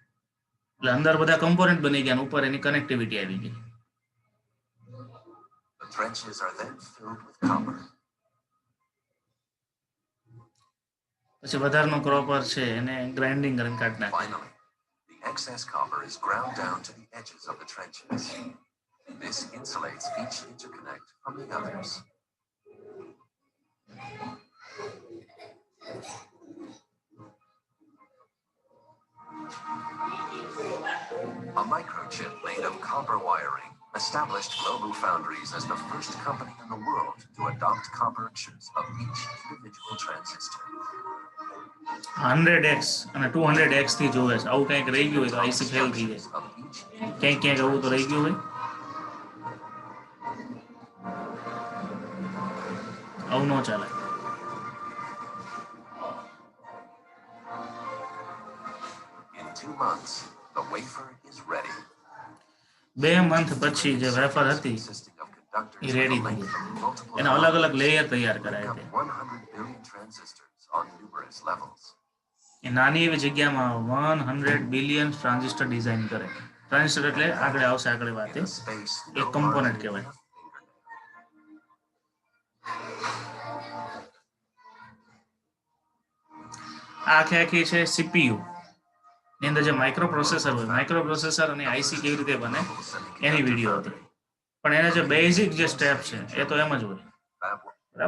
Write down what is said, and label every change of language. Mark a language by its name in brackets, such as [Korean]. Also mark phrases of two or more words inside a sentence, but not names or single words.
[Gujarati] એટલે અંદર બધા કમ્પોનન્ટ બની ગયા અને ઉપર એની કનેક્ટિવિટી આવી ગઈ. [English] The trenches are then filled with copper. [Gujarati] પછી વધારાનો ક્રોપર છે એને ગ્રાઇન્ડિંગ કરીને કાઢી નાખે. [English] Finally, the excess copper is ground down to the edges of the trenches. This insulates each interconnect from the others. A microchip made of copper wiring established Global Foundries as the first company in the world to adopt copper pictures of each individual transistor. [Gujarati] 100x અને 200x થી જોવે છે. આવું કંઈક રહી ગયું હોય તો આઈસી ફેલ થઈ જાય. [English] Of each [Gujarati] ક્યાંક ક્યાંક આવું તો રહી ગયું હોય. આવું ન ચાલે. [English] In 2 months, the wafer is ready. [Gujarati] 2 મંથ પછી જે વેફર હતી [English] Consisting of conductors [Gujarati] એ [English] with a [Gujarati] રેડી થઈ [English] length [Gujarati] ગઈ. [English] of multiple [Gujarati] એના અલગ અલગ લેયર તૈયાર કરાય [English] make [Gujarati] છે. [English] up 100 billion transistors on numerous levels. [Gujarati] એ નાની એવી જગ્યામાં 100 [English] billion transistor [Gujarati] ડિઝાઇન કરે. ટ્રાન્ઝિસ્ટર એટલે આગળ આવશે આગળ વાત. [English] In a space [Gujarati] એક [English] no [Gujarati] કમ્પોનન્ટ [English] larger [Gujarati] કહેવાય. [English] than a fingernail. [Gujarati] આ આખી છે સીપીયુ. ની અંદર જે [English] micro processor [Gujarati] હોય, [English] micro processor [Gujarati] અને આઈસી કેવી રીતે બને એની વિડીયો હતી. પણ એના જે બેઝિક જે સ્ટેપ છે એ તો એમ જ હોય, બરાબર.